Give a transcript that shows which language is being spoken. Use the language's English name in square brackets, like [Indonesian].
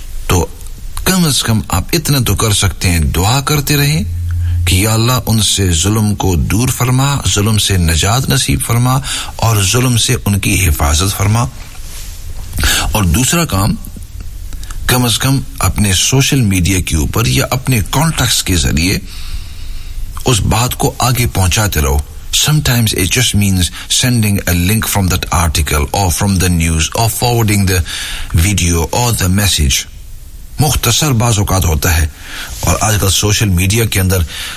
[Hindi] तो कम से कम आप इतना तो कर सकते हैं, दुआ करते रहें कि या अल्लाह उनसे जुल्म को दूर फरमा, जुल्म से नजात नसीब फरमा और जुल्म से उनकी हिफाजत फरमा। और दूसरा काम, कम से कम अपने सोशल मीडिया के ऊपर या अपने कॉन्टैक्ट्स के जरिए उस बात को आगे पहुंचाते रहो। [English] Sometimes it just means sending a link from that article or from the news or forwarding the video or the message. [Hindi] मुख्तसर बाज़ औक़ात होता है, और आजकल सोशल मीडिया के अंदर चंद सेकंडों के अंदर [English] with a few clicks